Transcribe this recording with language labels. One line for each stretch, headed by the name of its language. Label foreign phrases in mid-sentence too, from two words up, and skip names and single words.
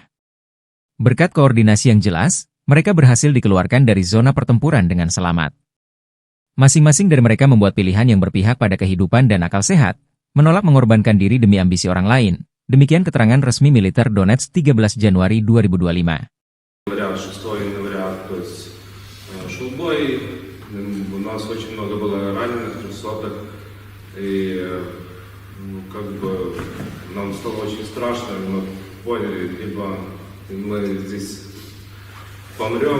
Indonesian: Berkat koordinasi yang jelas, mereka berhasil dikeluarkan dari zona pertempuran dengan selamat. Masing-masing dari mereka membuat pilihan yang berpihak pada kehidupan dan akal sehat, menolak mengorbankan diri demi ambisi orang lain. Demikian keterangan resmi militer Donetsk 13 Januari 2025.
Russian: У нас очень много было раненых, трехсотых, и как бы нам стало очень страшно, мы поняли, либо мы здесь помрем.